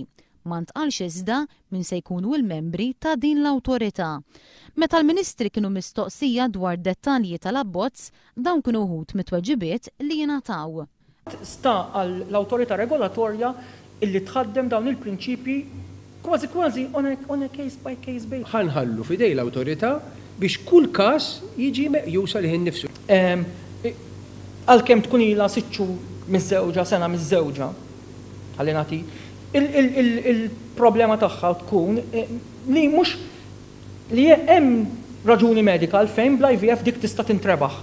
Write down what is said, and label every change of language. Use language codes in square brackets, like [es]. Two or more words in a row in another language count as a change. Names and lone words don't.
[mt] Ma ntqalx iżda min se jkunu l-membri ta' din l-awtorità. Meta l-Ministri kienu mistoqsija dwar dettalji tal-abbozz, dawn kienu wħud mit-tweġibiet li jingħataw. Sta għall-awtorità regolatorja illi tħaddem dawn il-prinċipji kważi [en] on a case by case basis. [mt] Ħanħallu fidej l-awtorità biex kull każ jiġi meqjusa liħin nifsu. Għalkemm tkun ilha 6 xhur miż-żewġa, sena miż-żewġa, ħalli nagħti il-problema tagħha tkun li mhux li hemm raġuni medika għalfejn bl-IVF dik tista' tintrebaħ.